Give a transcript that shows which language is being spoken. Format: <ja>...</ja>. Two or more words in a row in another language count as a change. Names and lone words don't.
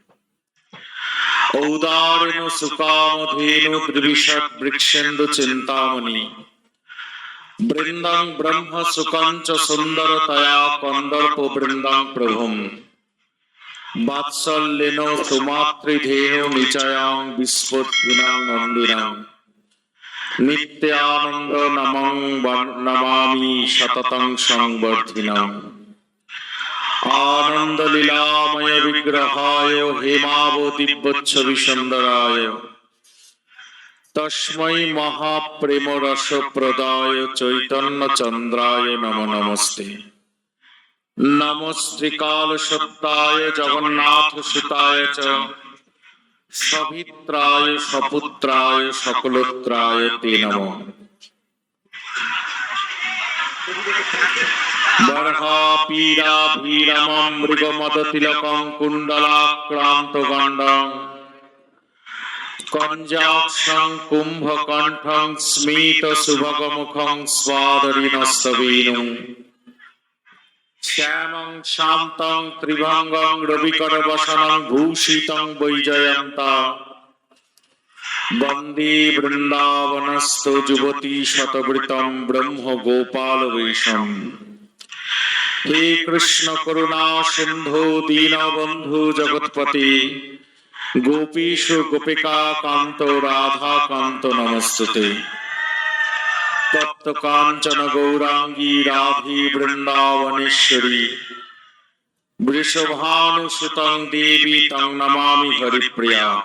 <sa>ঔদারেণ সুকামধেনু দ্বিবিষৎ বৃক্ষেন্দু চিন্তামণি, বৃন্দং ব্রহ্ম সুকং চ সুন্দরতয়া কন্দর্প বৃন্দং প্রভুম, বাৎসল্যেন সুমাতৃধেনু নিচয়ং বিস্ফুটিনং নন্দিনং। নিত্যানন্দ নমং নমামি সততং সংবর্ধিনং। আনন্দ লীলাময় বিগ্রহায় হেমাবতীব্যচ্ছবি সুন্দরায়, তস্मै মহাপ্রেম রস প্রদায় চৈতন্য চন্দ্রায় নমো নমস্তে। নমস্তে কাল সত্যায় জগন্নাথ সুতায় চ, সভিত্রায় সপুত্রায় সকলোত্রায় তে নমঃ। বর্হাপীরাভীরমং মৃগমদতিলকং কুণ্ডলাক্রান্ত গণ্ডং, কঞ্জাক্ষং কুম্ভকণ্ঠং স্মিত সুভগমুখং স্বাদরিণস্তবেনু, শ্যামং শান্তং ত্রিভঙ্গং রবিকরবসনং ভূষিতং বৈজয়ন্তা, বন্দে বৃন্দাবনস্থ যুবতী শতবৃতং ব্রহ্ম গোপাল বেশম। হে কৃষ্ণ করুণা সিন্ধু দীনবন্ধু জগৎপতি, গোপীষু গোপিকা কান্ত রাধা কান্ত নমস্তুতে। তপ্ত কাঞ্চন গৌরাঙ্গী রাধে বৃন্দাবনেশ্বরী, বৃষভানুসুতং দেবী তং নমামি হরিপ্রিয়া।</sa>